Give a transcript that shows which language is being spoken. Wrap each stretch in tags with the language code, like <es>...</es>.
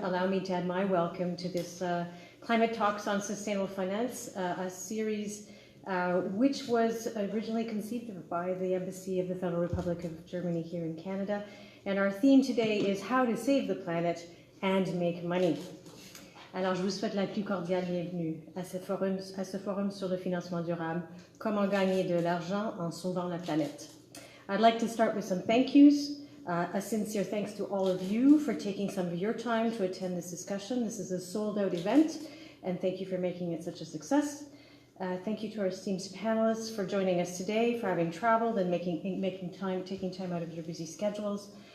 <en>Allow me to add my welcome to this Climate Talks on Sustainable Finance, a series which was originally conceived by the Embassy of the Federal Republic of Germany here in Canada. And our theme today is how to save the planet and make money.</en> <fr>Alors, je vous souhaite la plus cordiale bienvenue à ce forum sur le financement durable, comment gagner de l'argent en sauvant la planète.</fr> <en>I'd like to start with some thank yous. A sincere thanks to all of you for taking some of your time to attend this discussion. This is a sold-out event, and thank you for making it such a success. Thank you to our esteemed panelists for joining us today, for having traveled and taking time out of your busy schedules.</en>